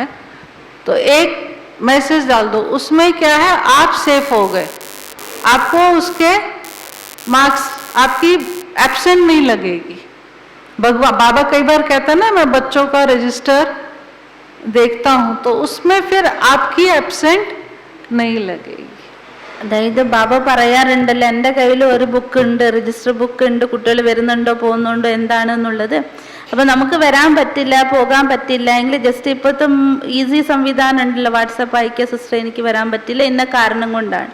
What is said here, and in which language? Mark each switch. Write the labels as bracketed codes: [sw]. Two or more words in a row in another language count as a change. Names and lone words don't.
[hi] तो एक मैसेज डाल दो, उसमें क्या है, आप सेफ हो गए, आपको उसके मार्क्स, आपकी एब्सेंट नहीं लगेगी. बाबा कई बार कहता है ना, मैं बच्चों का रजिस्टर देखता हूँ, तो उसमें फिर आपकी एब्सेंट नहीं लगेगी. [ml] അതായത് ബാബ പറയാറുണ്ടല്ലോ, എൻ്റെ കയ്യിൽ ഒരു ബുക്ക് ഉണ്ട്, [en] register book [ml] ഉണ്ട്, കുട്ടികൾ വരുന്നുണ്ടോ പോകുന്നുണ്ടോ എന്താണെന്നുള്ളത്. അപ്പം നമുക്ക് വരാൻ പറ്റില്ല, പോകാൻ പറ്റില്ല എങ്കിൽ ജസ്റ്റ് ഇപ്പോഴത്തെ ഈസി സംവിധാനം ഉണ്ടല്ലോ, വാട്സപ്പ് അയക്കുക, സിസ്റ്റർ എനിക്ക് വരാൻ പറ്റില്ല ഇന്ന കാരണം കൊണ്ടാണ്.